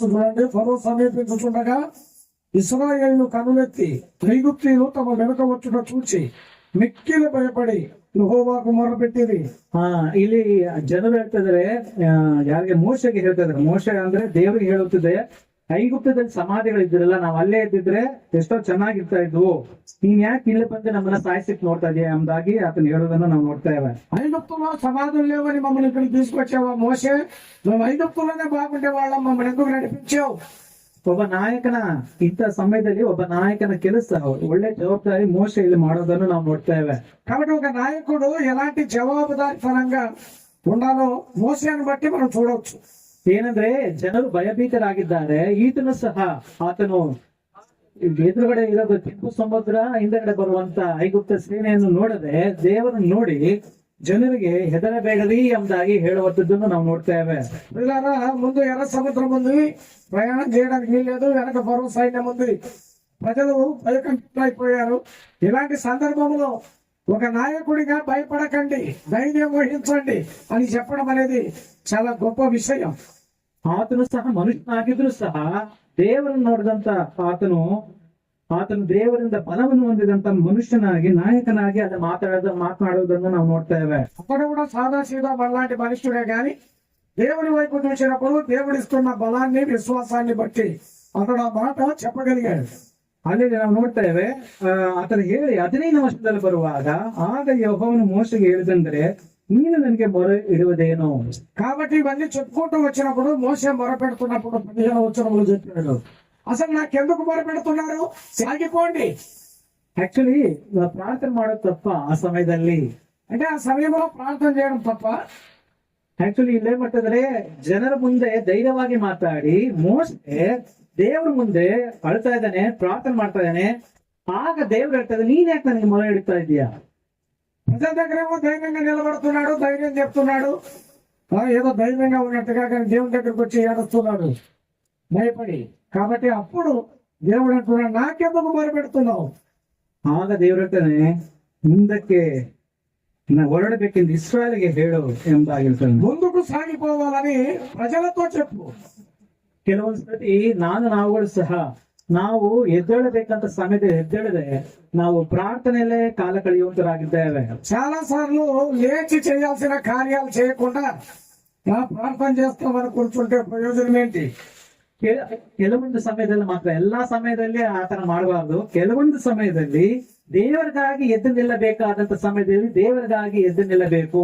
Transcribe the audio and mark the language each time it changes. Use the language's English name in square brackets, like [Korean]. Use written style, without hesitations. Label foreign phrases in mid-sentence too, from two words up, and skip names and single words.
[Telugu] చూడండి, ఫరో సమీపించుచుండగా ఇశ్రాయేలు కనులెత్తి ఐగుప్తీయులు తమ వెనుక వచ్చుట చూచి మిక్కిలి భయపడి ಯೆಹೋವನಿಗೆ ಮೊರೆపెట్టిರಿ. [Kannada] ಇಲ್ಲಿ ಜನರು ಹೇಳ್ತಾ ಇದಾರೆ, ಯಾರಿಗೆ ಮೋಶೆಗೆ ಹೇಳ್ತಾ ಇದಾರೆ. ಮೋಶೆ ಅಂದ್ರೆ ದೇವರಿಗೆ ಹೇಳುತ್ತಿದೆ, ಐಗುಪ್ತದಲ್ಲಿ ಸಮಾಧಿಗಳಿದ್ರಲ್ಲ, ನಾವ್ ಅಲ್ಲೇ ಇದ್ದಿದ್ರೆ ಎಷ್ಟೋ ಚೆನ್ನಾಗಿರ್ತಾ ಇದ್ವು, ನೀನ್ ಯಾಕೆ ಇಲ್ಲಿ ಬಂದು ನಮ್ಮನ್ನ ಸಾಯಿಸಿಕ್ ನೋಡ್ತಾ ಇದೀಯ ಎಂಬುದಾಗಿ ಆತನ ಹೇಳೋದನ್ನ ನಾವು ನೋಡ್ತಾ ಇವೆ. [Telugu] ఐగుప్తులో సమాధులు లేవని మమ్మల్ని ఇక్కడికి తీసుకొచ్చావా మోషే? మేము ఐగుప్తులోనే బాగుండే వాళ్ళం, మమ్మల్ని ఎందుకు నడిపించావు? [Kannada] ಒಬ್ಬ ನಾಯಕನ ಇಂಥ ಸಮಯದಲ್ಲಿ ಒಬ್ಬ ನಾಯಕನ ಕೆಲಸ ಒಳ್ಳೆ ಜವಾಬ್ದಾರಿ ಮೋಶೆ ಇಲ್ಲಿ ಮಾಡೋದನ್ನು ನಾವು ನೋಡ್ತೇವೆ. [Telugu] కాబట్టి ఒక నాయకుడు ఎలాంటి జవాబుదారితనంగా ఉండాలో మోషేని బట్టి మనం చూడవచ్చు. [Kannada] ಏನಂದ್ರೆ ಜನರು ಭಯಭೀತರಾಗಿದ್ದಾರೆ. ಈತನು ಸಹ ಆತನು ಎದುರುಗಡೆ ಇರೋದು ಕೆಂಪು ಸಮುದ್ರ, ಹಿಂದಗಡೆ ಬರುವಂತ ಐಗುಪ್ತ ಸೇನೆಯನ್ನು ನೋಡದೆ ದೇವರನ್ನು ನೋಡಿ ಜನರಿಗೆ ಹೆದರಬೇಡರಿ ಎಂಬುದಾಗಿ ಹೇಳುವಂತದ್ದನ್ನು ನಾವು ನೋಡ್ತೇವೆ. [Telugu] ముందు ఎర్ర సముద్రం ఉంది, ప్రయాణం చేయడానికి వీల్లేదు, వెనక ఫరో సైన్యం ఉంది, ప్రజలు భయకంపితులైపోయారు. ఇలాంటి సందర్భంలో ఒక నాయకుడిగా భయపడకండి, ధైర్యం వహించండి అని చెప్పడం అనేది చాలా గొప్ప విషయం. [Kannada] ಆತನು ಸಹ ಮನುಷ್ಯನಾಗಿದ್ರು ಸಹ ದೇವರನ್ನು ನೋಡಿದಂತ ಆತನು ದೇವರಿಂದ ಬಲವನ್ನು ಹೊಂದಿದಂತ ಮನುಷ್ಯನಾಗಿ ನಾಯಕನಾಗಿ ಅದು ಮಾತನಾಡುವುದನ್ನು ನಾವು ನೋಡ್ತೇವೆ. [Telugu] అక్కడ కూడా సాదా సీదా మనలాంటి మనుష్యుడే గాని దేవుని వైపు చూసినప్పుడు దేవుడిస్తున్న బలాన్ని విశ్వాసాన్ని బట్టి అతడు ఆ మాట చెప్పగలిగాడు. [Kannada] ಅಲ್ಲಿ ನಾವು ನೋಡ್ತೇವೆ, ಆತನು ಹೇಳಿ 15 ವರ್ಷದಲ್ಲಿ ಬರುವಾಗ ಆಗ ಯೆಹೋವನು ಮೋಶೆಗೆ ಹೇಳಿದಂದ್ರೆ, ನೀನು ನನಗೆ ಮೊರೆ ಇಡುವುದೇನು? [Telugu] కాబట్టి ఇవన్నీ చెప్పుకుంటూ వచ్చినప్పుడు మోషే మొరపెడుతున్నప్పుడు 15వ వచనంలో చెప్పాడు, అసలు నాకెందుకు మొరపెడుతున్నారు, సాగిపోండి. [Kannada] యాక్చువల్లీ ప్రార్థన ಮಾಡೋದು ತಪ್ಪ ಆ ಸಮಯದಲ್ಲಿ. [Telugu] అంటే ఆ సమయంలో ప్రార్థన చేయడం తప్ప. [Kannada] ಆಕ್ಚುಲಿ ಇಲ್ಲೇ ಮಾಡ್ತಿದ್ರೆ ಜನರ ಮುಂದೆ ಧೈರ್ಯವಾಗಿ ಮಾತಾಡಿ ಮೋಶೆ ದೇವ್ರ ಮುಂದೆ ಅಳ್ತಾ ಇದ್ದಾನೆ, ಪ್ರಾರ್ಥನೆ ಮಾಡ್ತಾ ಇದ್ದಾನೆ. ಆಗ ದೇವ್ರು ಹೇಳ್ತಾ ಇದ್ದಾನೆ, ನೀನ್ ಯಾಕೆ ನನಗೆ ಮೊರೆ ಇಡ್ತಾ ಇದೀಯಾ? [Telugu] ప్రజల దగ్గరేమో ధైర్యంగా నిలబడుతున్నాడు, ధైర్యం చెప్తున్నాడు, ఏదో ధైర్యంగా ఉన్నట్టుగా, కానీ దేవుని దగ్గరకు వచ్చి ఏడుస్తున్నాడు భయపడి. కాబట్టి అప్పుడు దేవుడు అంటున్నాడు, నాకెందుకు మొరపెడుతున్నావు? [Kannada] ಆಗ ದೇವರಟ್ಟನೆ ಮುಂದಕ್ಕೆ ಹೊರಡಬೇಕೆಂದು ಇಸ್ರಾಯೇಲಿಗೆ ಹೇಳು ಎಂಬಾಗಿರ್ತಾನೆ. [Telugu] ముందుకు సాగిపోవాలని ప్రజలతో చెప్పు. [Kannada] ಕೆಲವೊಂದು ಸತಿ ನಾವುಗಳು ಸಹ ನಾವು ಎದ್ದೇಳಬೇಕಂತ ಸಮಯದಲ್ಲಿ ಎದ್ದೇಳದೆ ನಾವು ಪ್ರಾರ್ಥನೆಯಲ್ಲೇ ಕಾಲ ಕಳೆಯುವಂತರಾಗಿದ್ದೇವೆ. [Telugu] చాలా సార్లు లేచి చేయాల్సిన కార్యాలు చేయకుండా ప్రార్థన చేస్తామని కూర్చుంటే ప్రయోజనం ఏంటి? [Kannada] ಕೆಲವೊಂದು ಸಮಯದಲ್ಲಿ ಮಾತ್ರ, ಎಲ್ಲಾ ಸಮಯದಲ್ಲಿ ಆತರ ಮಾಡಬಾರ್ದು. ಕೆಲವೊಂದು ಸಮಯದಲ್ಲಿ ದೇವರಿಗಾಗಿ ಎದ್ದು ನಿಲ್ಲಬೇಕಾದಂತ ಸಮಯದಲ್ಲಿ ದೇವರಿಗಾಗಿ ಎದ್ದು ನಿಲ್ಲಬೇಕು.